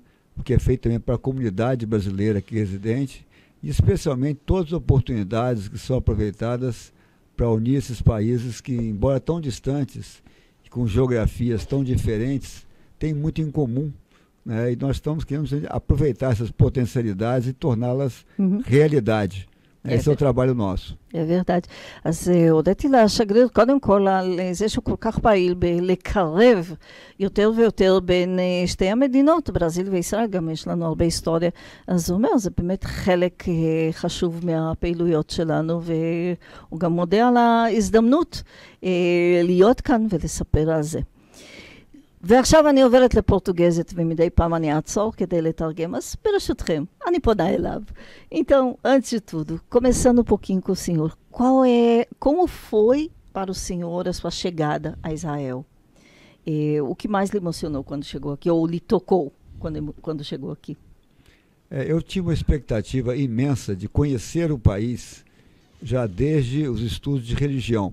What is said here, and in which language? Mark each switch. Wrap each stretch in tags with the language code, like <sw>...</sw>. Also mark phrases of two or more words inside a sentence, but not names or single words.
<pt>O que é feito também para a comunidade brasileira aqui residente, e especialmente todas as oportunidades que são aproveitadas para unir esses países que, embora tão distantes, com geografias tão diferentes, têm muito em comum, né? E nós estamos querendo aproveitar essas potencialidades e torná-las realidade. esse é o trabalho נוסו. זה verdade.</pt> <he>אז הודיתי לשגריר קודם כל על זה שהוא כל כך פעיל בלקרב יותר ויותר בין שתי המדינות, ברזיל וישראל, גם יש לנו הרבה היסטוריה. אז הוא אומר, זה באמת חלק חשוב מהפעילויות שלנו, והוא גם מודה על ההזדמנות להיות כאן ולספר על זה. ועכשיו אני עוברת לפורטוגזית, ומדי פעם אני אעצור כדי לתרגם, אז ברשותכם, אני פונה אליו.</he> <pt>Então, antes de tudo, começando um pouquinho com o senhor, como foi para o senhor a sua chegada a Israel? O que mais lhe emocionou quando chegou aqui, ou lhe tocou quando chegou aqui? Eu tinha uma expectativa imensa de conhecer o país já desde os estudos de religião.</pt>